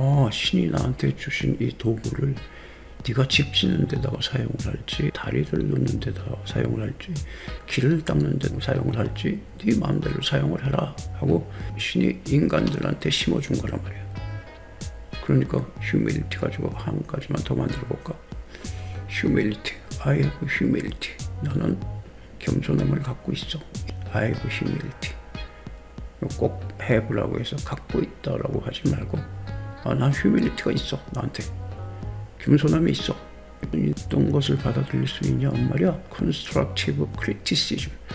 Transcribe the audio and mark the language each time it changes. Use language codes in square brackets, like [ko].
[ko] 신이 나한테 주신 이 도구를 네가 집 짓는 데다가 사용을 할지, 다리를 놓는 데다가 사용을 할지, 길을 닦는 데다가 사용을 할지 네 마음대로 사용을 해라 하고 신이 인간들한테 심어준 거란 말이야. 그러니까 휴밀리티 가지고 한 가지만 더 만들어 볼까? [en] 휴밀리티, I have humility. [ko] 나는 겸손함을 갖고 있어. [en] I have humility. [ko] 꼭 have라고 해서 갖고 있다라고 하지 말고 난 휴밀리티가 있어. 나한테 겸손함이 있어. 어떤 것을 받아들일 수 있냐 말이야. [en] constructive criticism.